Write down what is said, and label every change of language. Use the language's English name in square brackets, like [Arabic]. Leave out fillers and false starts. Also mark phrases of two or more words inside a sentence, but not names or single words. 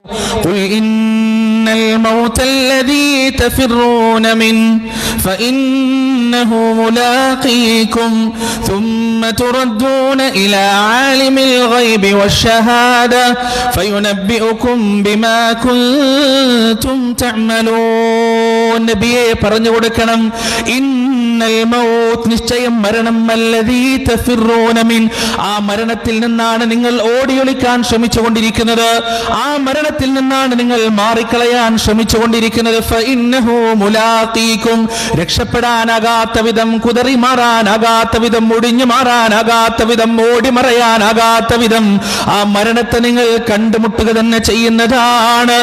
[Arabic] قل إن الموت الذي تفرون من فإنه ملاقيكم ثم تردون إلى عالم الغيب والشهادة فينبئكم بما كنتم تعملون. [Malayalam] നബിയെ പറഞ്ഞു കൊടുക്കണം, [Arabic] إن الموت, [Malayalam] നിശ്ചയം മരണം, [Arabic] الذي تفرون من, [Malayalam] ആ മരണത്തിൽ നിന്നാണ് നിങ്ങൾ ഓടിയൊളിക്കാൻ ശ്രമിച്ചുകൊണ്ടിരിക്കുന്നത്, ആ മരണത്തിൽ നിന്നാണ് നിങ്ങൾ മാറിക്കളയാൻ ശ്രമിച്ചുകൊണ്ടിരിക്കുന്നത്. [Arabic] فإنه ملاقيكم, [Malayalam] രക്ഷപ്പെടാനാകാത്ത വിധം, കുതറി മാറാനാകാത്ത വിധം, ഒടിഞ്ഞു മാറാനാകാത്ത വിധം, ഓടി മറയാനാകാത്ത വിധം ആ മരണത്തെ നിങ്ങൾ കണ്ടുമുട്ടുക തന്നെ ചെയ്യുന്നതാണ്.